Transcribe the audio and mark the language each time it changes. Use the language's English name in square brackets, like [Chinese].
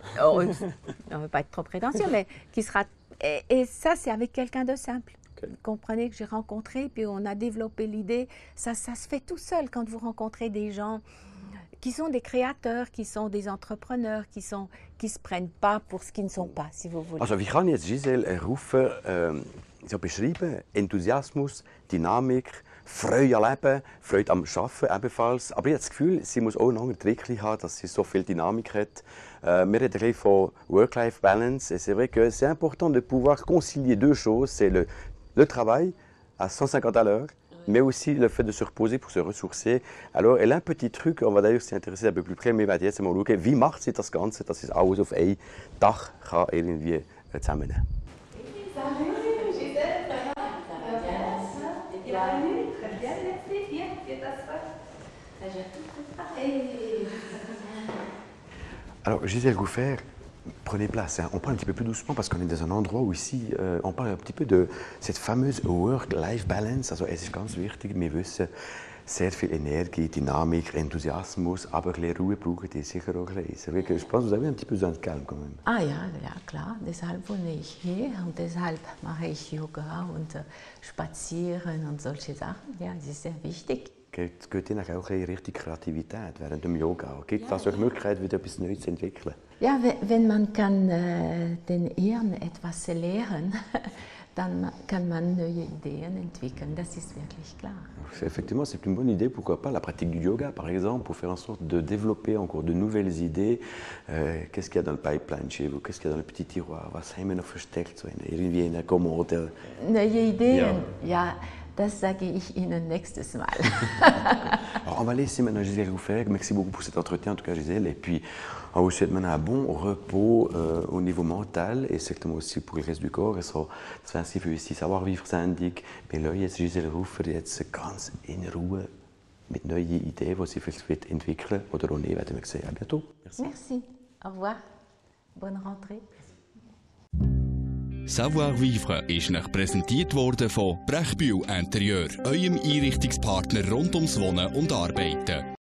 [French] On ne veut pas être trop prétentieux, mais qui sera... Et ça, c'est avec quelqu'un de simple. Vous comprenez, que j'ai rencontré, puis on a développé l'idée. Ça se fait tout seul quand vous rencontrez des gens qui sont des créateurs, qui sont des entrepreneurs, qui se prennent pas pour ce qu'ils ne sont pas, si vous voulez. [German] Also, wie kann jetzt Gisèle Ruffert so beschreiben? Enthusiasmus, Dynamik, Freude am Leben, Freude am Arbeiten ebenfalls. Aber ich habe das Gefühl, sie muss auch einen anderen Trick haben, dass sie so viel Dynamik hat. Wir reden gleich von Work-Life-Balance. [French] Et c'est vrai que c'est important de pouvoir concilier deux choses. C'est le travail à 150 à l'heure, mais aussi le fait de se reposer pour se ressourcer. Alors, elle a un petit truc, on va d'ailleurs s'y intéresser un peu plus près, mais [German] wir werden jetzt mal schauen, wie macht sie das Ganze, dass sie alles auf ein Dach kann irgendwie zusammennehmen. [French] Salut, Gisèle, ça va? Bienvenue, très bien, merci, viens t'asseoir. Alors, Gisèle Ruffert, prenez place, hein. On parle un petit peu plus doucement parce qu'on est dans un endroit où ici, on parle un petit peu de cette fameuse Work-Life-Balance. [German] Also, es ist ganz wichtig, wir wissen, sehr viel Energie, Dynamik, Enthusiasmus, aber ein bisschen Ruhe brauchen die sicher auch ein bisschen. [French] Je pense que vous avez un petit peu besoin de calme quand même. [German] Ah ja, ja klar, deshalb wohne ich hier und deshalb mache ich Yoga und Spazieren und solche Sachen. Ja, das ist sehr wichtig. Geht Ihnen auch in Richtung Kreativität während dem Yoga? Gibt es auch Möglichkeit, wieder etwas Neues zu entwickeln? Ja, wenn man kann, den Hirn etwas lehren, dann kann man neue Ideen entwickeln, das ist wirklich klar. [French] Effectivement, c'est une bonne idée, pourquoi pas la pratique du yoga, par exemple, pour faire en sorte de développer encore de nouvelles idées. Qu'est-ce qu'il y a dans le pipeline chez vous? Qu'est-ce qu'il y a dans le petit tiroir? [German] Was haben wir noch versteckt, so irgendwie in der Kommode? Neue Ideen, ja. Das sage ich Ihnen nächstes Mal. [French] Alors, on va laisser maintenant Gisèle vous faire. Merci beaucoup pour cet entretien, en tout cas Gisèle. Et puis, on vous souhaite maintenant un bon repos au niveau mental et certainement aussi pour le reste du corps. [German] Also, das wäre sie für unsere Savoir-vivre-Sendung. Wir lassen jetzt Gisèle Rufer jetzt ganz in Ruhe mit neuen Ideen, die sie vielleicht entwickeln oder auch nicht, werden wir sehen. [French] À bientôt. Merci. Merci. Au revoir. Bonne rentrée. [German] Savoir-vivre ist Ihnen präsentiert worden von Brechbühl Interieur, eurem Einrichtungspartner rund ums Wohnen und Arbeiten.